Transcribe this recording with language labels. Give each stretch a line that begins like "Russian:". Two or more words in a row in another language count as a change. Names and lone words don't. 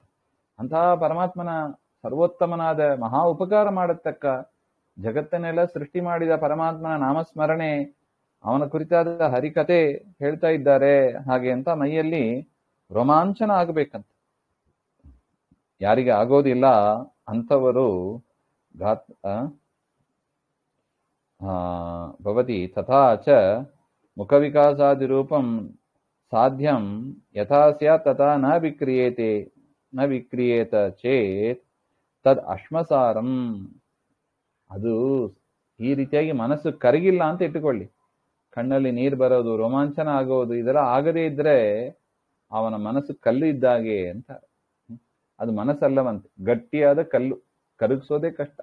Kannada: ಅಂತಹ ಪರಮಾತ್ಮನ ಸರ್ವೋತ್ತಮನಾದ ಮಹಾ ಉಪಕಾರ ಮಾಡತಕ್ಕ, ಜಗತ್ತನ್ನೆಲ್ಲ ಸೃಷ್ಟಿ ಮಾಡಿದ ಪರಮಾತ್ಮನ ನಾಮಸ್ಮರಣೆ, ಅವನ ಕುರಿತಾದ ಹರಿಕತೆ ಹೇಳ್ತಾ ಇದ್ದಾರೆ ಹಾಗೆ ಅಂತ ಮೈಯಲ್ಲಿ ರೋಮಾಂಚನ ಆಗಬೇಕಂತ. ಯಾರಿಗೆ ಆಗೋದಿಲ್ಲ ಅಂಥವರು
Sanskrit: ಭವತಿ ತಥಾ ಚ ಮುಖವಿಕಾಸಾದಿರೂಪಂ ಸಾಧ್ಯಂ ಯಥಾ ಸ್ಯಾತ್ ತಥಾ ನ ವಿಕ್ರಿಯೇತ ಚೇತ್ ತದ್ ಅಶ್ಮಸಾರಂ.
Kannada: ಅದು ಈ ರೀತಿಯಾಗಿ ಮನಸ್ಸು ಕರಗಿಲ್ಲ ಅಂತ ಇಟ್ಟುಕೊಳ್ಳಿ, ಕಣ್ಣಲ್ಲಿ ನೀರು ಬರೋದು, ರೋಮಾಂಚನ ಆಗೋದು ಇದೆಲ್ಲ ಆಗದೇ ಇದ್ರೆ ಅವನ ಮನಸ್ಸು ಕಲ್ಲು ಇದ್ದಾಗೆ ಅಂತ. ಅದು ಮನಸ್ಸಲ್ಲವಂತೆ, ಗಟ್ಟಿಯಾದ ಕಲ್ಲು, ಕರಗಿಸೋದೇ ಕಷ್ಟ.